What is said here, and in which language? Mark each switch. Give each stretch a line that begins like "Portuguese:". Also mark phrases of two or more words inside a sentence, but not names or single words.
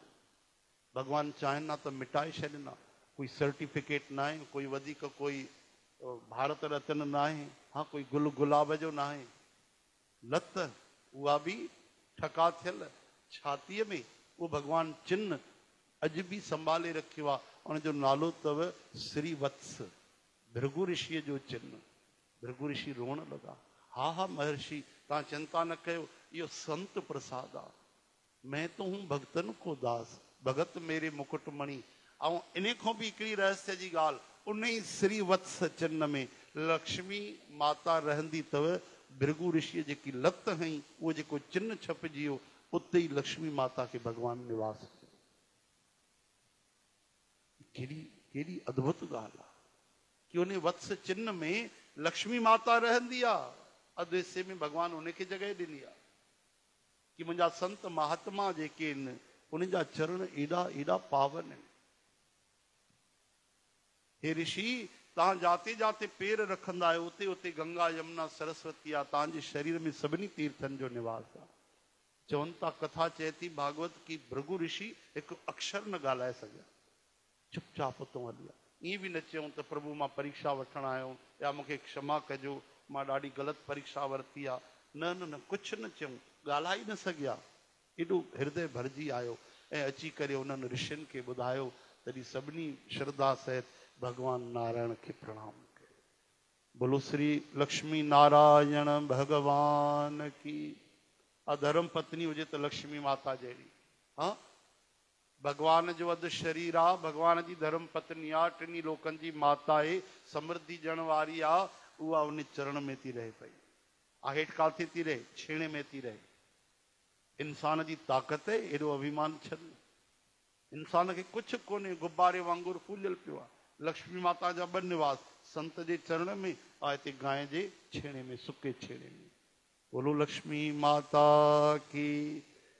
Sindhi: भगवान चाहिनि त मिटाए छॾींदा। कोई सर्टिफिकेट न आहे, कोई वधीक कोई भारत रत्न न आहे, हाँ कोई गुल गुलाब जो न आहे। लत उहा बि ठका थियल छातीअ में, उहो भगवान चिन्ह अॼु बि संभाले रखियो आहे। उनजो नालो अथव श्री वत्स, भृगु ऋषिअ जो चिन्ह। भृगु ऋषि रोअण लॻा। हा हा महर्षि, तव्हां चिंता न कयो, इहो संत प्रसाद आहे।
Hindi: मैं तो हूं भक्तन को दास, भगत मेरे मुकुटमणि।
Sindhi: ऐं इन खां बि हिकिड़ी रहस्य जी ॻाल्हि, उन ई श्री वत्स चिन्ह में लक्ष्मी माता रहंदी अथव भृगु ऋषि जेकी लत हई वो जेको चिन्ह छपजी वियो उते ही लक्ष्मी माता के भगवान निवास कयो। केड़ी केड़ी अद्भुत ॻाल्हि आहे कि उन वत्स चिन्ह में लक्ष्मी माता रहंदी आहे। अधु हिस्से में भगवान उनखे जगह ॾिनी आहे कि मुंहिंजा संत महात्मा जेके आहिनि उन जा चरण एॾा एॾा पावन आहिनि। हे ऋषि तव्हां जाते जाते पेर रखंदा आहियो उते उते गंगा यमुना सरस्वती आहे, तव्हांजे शरीर में सभिनी तीर्थनि जो निवास आहे। चवनि था कथा चए थी भागवत की भृगु ऋषि हिकु अक्षर न ॻाल्हाए सघिया, चुपचाप उतो हली विया। ईअं बि न चयूं त प्रभु मां परीक्षा वठण आयो या मूंखे क्षमा कजो मां ॾाढी ग़लति परीक्षा वरिती आहे, न न न कुझु न चयूं, ॻाल्हाए न सघिया। एॾो हृदय भरिजी आयो ऐं अची करे उन्हनि ऋषियुनि खे ॿुधायो। तॾहिं सभिनी श्रद्धा सहित भगवान नारायण के प्रणाम कयो।
Hindi: बोलो श्री लक्ष्मी नारायण भगवान की।
Sindhi: धर्म पत्नी हुजे तो लक्ष्मी माता जहिड़ी। हाँ, भगवान जो अधु शरीर आ, भगवान जी धर्म पत्नी आ, टिनी लोकनि जी माता आहे, समृद्धि ॾियण वारी आ, उहा उन चरण में थी रहे पई। हेठि काथे थी रहे? छेणे में थी रहे। इंसान जी ताक़त है, एॾो अभिमान छॾ। इंसान खे कुझु कोन्हे, गुब्बारे वांगुरु फूलियल पियो आहे। लक्ष्मी माता जा ॿ निवास, संत जे चरण में और हिते गांइ जे छेणे में, सुके छेणे में।
Hindi: बोलो लक्ष्मी माता की।